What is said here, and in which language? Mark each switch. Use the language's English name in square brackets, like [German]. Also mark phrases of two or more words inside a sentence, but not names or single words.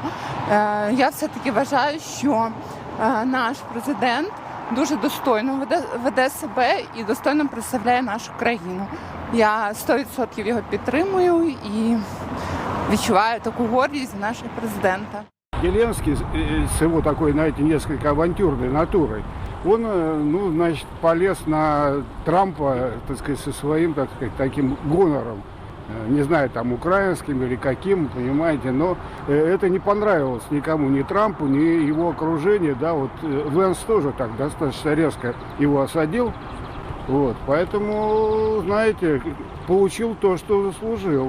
[Ukrainian] Я все-таки вважаю, що наш президент дуже достойно веде себе і достойно представляє нашу країну. Я 100% його підтримую і відчуваю таку гордість за нашого президента. [Russian] Зеленский с его такой, знаете, несколько авантюрной натурой, он, ну, значит, полез на Трампа, так сказать, со своим, так сказать, таким гонором. Не знаю, там, украинским или каким, понимаете, но это не понравилось никому, ни Трампу, ни его окружению, да, вот Венс тоже так достаточно резко его осадил, вот, поэтому, знаете, получил то, что заслужил.